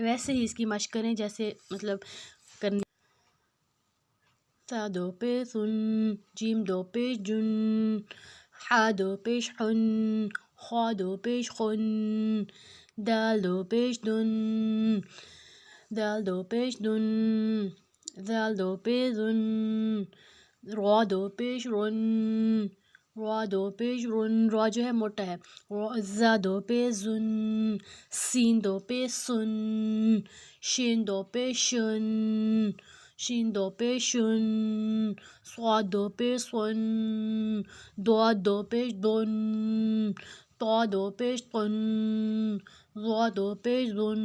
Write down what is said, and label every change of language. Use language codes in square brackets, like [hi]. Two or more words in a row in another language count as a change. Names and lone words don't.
[ur] ویسے ہی اس کی مشق کریں جیسے مطلب کرنی. تا دو پیش سن، جیم دو پیش جن، حا دو پیش حن، خا دو پیش خن. دال دو پیش دن، دال دو پیش دن. ذال دو پیش ذن. را دو پیش رن، را دو پیش رن. را جو ہے موٹا ہے. زا دو پیش زن، سین دو پیش سن، شین دو پیش شن، شین دو پیش شن. صاد دو پیش صن، ضاد دو پیش دن، طا دو پیش طن، ظا دو پیش ظن.